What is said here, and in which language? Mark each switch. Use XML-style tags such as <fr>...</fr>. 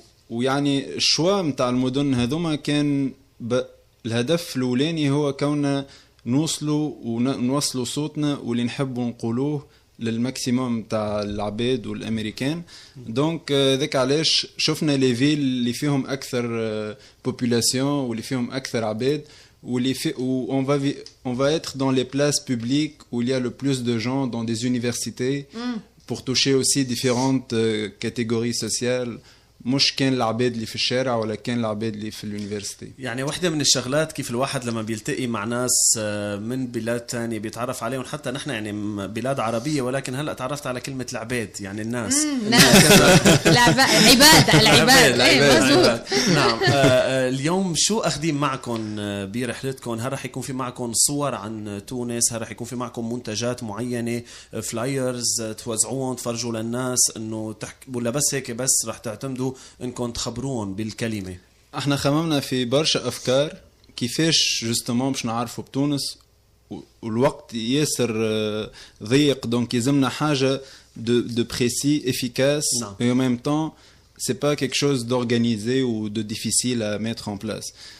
<ar>ويعني الشوا متاع المدن هذوما كان الهدف الأولاني هو كوننا نوصلوا صوتنا واللي نحبوا نقولوه للماكسيموم تاع العباد والامريكان. دونك ذاك علاش شفنا لي فيل اللي فيهم اكثر بوبولاسيون واللي فيهم اكثر عباد واللي في</ar> <fr>on va être dans les places publiques où il y a le plus de gens dans des universités pour toucher aussi différentes catégories sociales.</fr> <ar>مش كان العباد اللي في الشارع ولا كان العباد اللي في اليونيفرسيتي. يعني واحدة من الشغلات كيف الواحد لما بيلتقي مع ناس من بلاد تانية بيتعرف عليهم، حتى نحن يعني بلاد عربية ولكن هلأ تعرفت على كلمة العباد يعني الناس. العباد. نعم. اليوم شو أخدين معكم برحلتكم؟ هل رح يكون في معكم صور عن تونس؟ هل رح يكون في معكم منتجات معينة، فلايرز توزعوهم تفرجوا للناس انه ولا بس هيك بس رح تعتمدوا انكم تخبروهم بالكلمه؟ احنا خممنا في برشا افكار كيفاش جوستومون باش نعرفوا بتونس والوقت ياسر ضيق. دونك يلزمنا حاجه</ar> <fr>de précis, efficace et en même temps c'est pas quelque chose d'organisé ou de difficile à mettre en place.</fr>